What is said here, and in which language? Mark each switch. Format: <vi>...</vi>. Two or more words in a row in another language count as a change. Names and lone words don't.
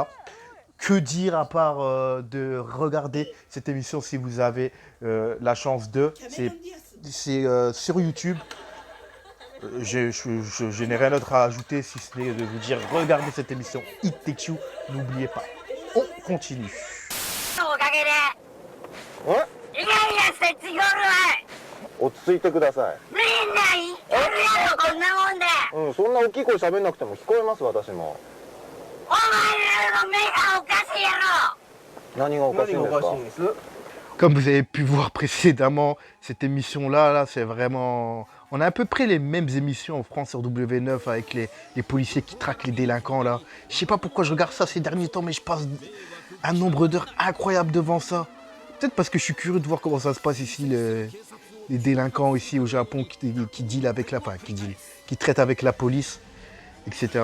<fr>Que dire à part de regarder cette émission si vous avez la chance de. C'est sur YouTube. Je n'ai rien d'autre à ajouter si ce n'est de vous dire regardez cette émission ITQ, n'oubliez pas. On continue.</fr> <ja>落ち着いてください。みんなやるやろこんなもんで。うん、そんな大きい声喋んなくても聞こえます私も。お前らの目がおかしいやろ。何がおかしいんですか。</ja> <fr>Comme vous avez pu voir précédemment, cette émission-là, c'est vraiment... On a à peu près les mêmes émissions en France sur W9 avec les policiers qui traquent les délinquants, là. Je sais pas pourquoi je regarde ça ces derniers temps, mais je passe un nombre d'heures incroyable devant ça. Peut-être parce que je suis curieux de voir comment ça se passe ici, les délinquants ici au Japon qui dealent avec qui traitent avec la police, etc.</fr>